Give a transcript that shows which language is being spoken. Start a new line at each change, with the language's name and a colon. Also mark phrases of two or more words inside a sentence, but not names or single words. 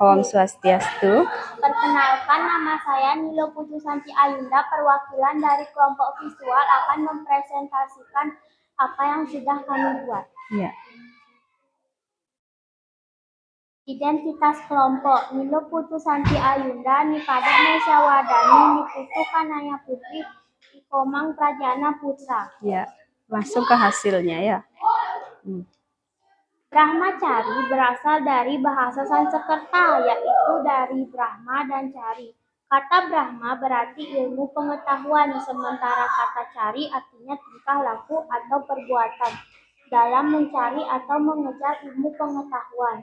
Sanskrit: Om Swastiastu.
Indonesian: Perkenalkan, nama saya Nilo Putusanti Ayunda, perwakilan dari kelompok visual akan mempresentasikan apa yang sudah kami buat. Ya. Identitas kelompok Nilo Putusanti Ayunda, Nipada Nesya Wadani, Niputu Kanaya Putri, Ikomang Prajana Putra. Ya, langsung ke hasilnya ya. Brahmacari berasal dari bahasa Sanskerta, yaitu dari Brahma dan Cari. Kata Brahma berarti ilmu pengetahuan, sementara kata Cari artinya tingkah laku atau perbuatan dalam mencari atau mengejar ilmu pengetahuan.